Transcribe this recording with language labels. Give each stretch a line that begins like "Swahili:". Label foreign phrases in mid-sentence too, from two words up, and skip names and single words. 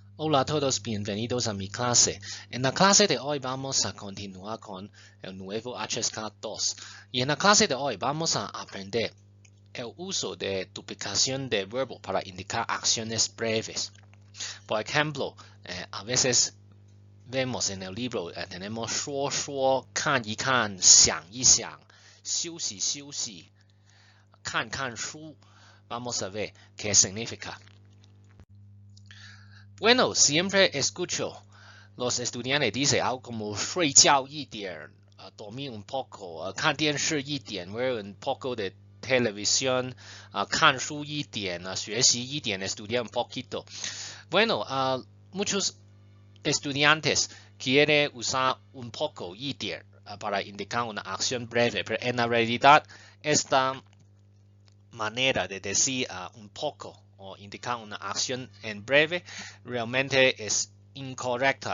Spanish: Hola a todos, bienvenidos a mi clase. En la clase de hoy vamos a continuar con el nuevo HSK2 y en la clase de hoy vamos a aprender el uso de duplicación de verbo para indicar acciones breves. Por ejemplo, a veces vemos en el libro tenemos
Chinese: 说说、看一看、想一想、休息休息、看看书.
Spanish: Vamos a ver qué significa. Bueno, siempre escucho los estudiantes dicen algo como
Chinese: 睡觉一点,
Spanish: dormir un poco,
Chinese: 看电视一点,
Spanish: ver un poco de televisión,
Chinese: 看书一点, 学习一点,
Spanish: estudiar un poquito. Bueno, muchos estudiantes quieren usar un poco 一点 para indicar una acción breve, pero en la realidad esta manera de decir un poco o indicar una acción en breve realmente es incorrecta.